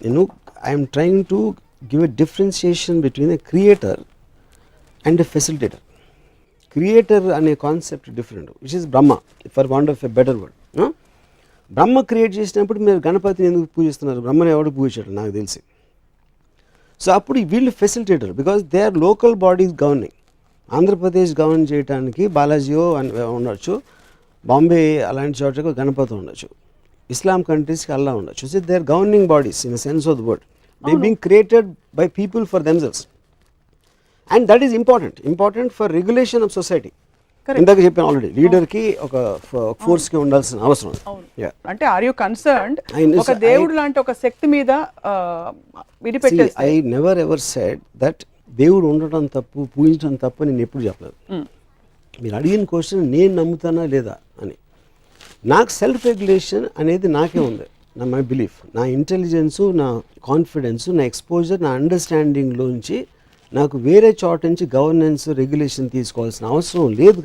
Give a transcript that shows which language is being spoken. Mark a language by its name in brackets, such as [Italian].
[English] నేను I'm trying to give a differentiation between a creator and a facilitator. Creator అనే concept different, which is Brahma, for want of a better word. [Telugu] Brahma create చేసినప్పుడు మీరు గణపతిని ఎందుకు పూజిస్తున్నారు? బ్రహ్మని ఎవడు పూజించాడు నాకు తెలిసి. సో అప్పుడు వీళ్ళు [English] Facilitator, because they are local bodies governing. [Telugu] Andhra Pradesh govern చేయడానికి బాలాజీయో ఉండొచ్చు, బాంబే అలాంటి చోటకు గణపతి ఉండొచ్చు, ఇస్లాం కంట్రీస్కి అల్లా ఉండొచ్చు. [English] So they are governing bodies in the sense of the word. They being created by people for themselves, and that is important for regulation of society. [Telugu] ఇందాక చెప్పాను already, లీడర్కి ఒక ఫోర్స్కి ఉండాల్సిన అవసరం. అంటే ఆర్ యు కన్సర్న్డ్ ఒక దేవుడు లాంటి ఒక శక్తి మీద విడిపెట్టేసి? [English] I never ever said that [Telugu] దేవుడు ఉండటం తప్పు, పూజించడం తప్పు నేను ఎప్పుడు చెప్పలేదు. మీరు అడిగిన క్వశ్చన్ నేను నమ్ముతానా లేదా అని. నాకు సెల్ఫ్ రెగ్యులేషన్ అనేది నాకే ఉంది, మై బిలీఫ్, నా ఇంటెలిజెన్సు, నా కాన్ఫిడెన్సు, నా ఎక్స్పోజర్, నా అండర్స్టాండింగ్లోంచి నాకు వేరే చోట నుంచి గవర్నెన్స్, రెగ్యులేషన్ తీసుకోవాల్సిన అవసరం లేదు.